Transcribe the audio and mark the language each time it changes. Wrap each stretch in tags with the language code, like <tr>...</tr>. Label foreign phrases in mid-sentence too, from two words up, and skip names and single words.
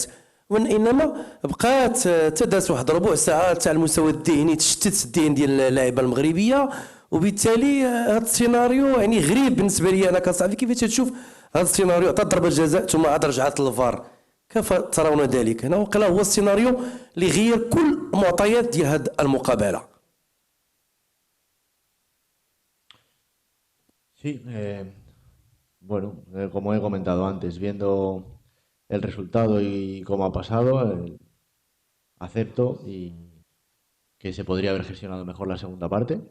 <ar>وانما بقات تدات واحد ربع ساعه تاع المستوى الذهني، تشتت الذهن ديال اللاعبه المغربيه، وبالتالي هذا السيناريو يعني غريب بالنسبه لي انا كصحفي. كيفاش تشوف هذا السيناريو؟ عطات ضربه جزاء ثم عاد رجعت للفار، كيف ترون ذلك؟ هنا وقيلا هو السيناريو اللي غير كل معطيات ديال هذه المقابله.</ar> <es>Sí, bueno, como he comentado antes, viendo el resultado y cómo ha pasado, acepto y que se podría haber gestionado mejor la segunda parte.</es>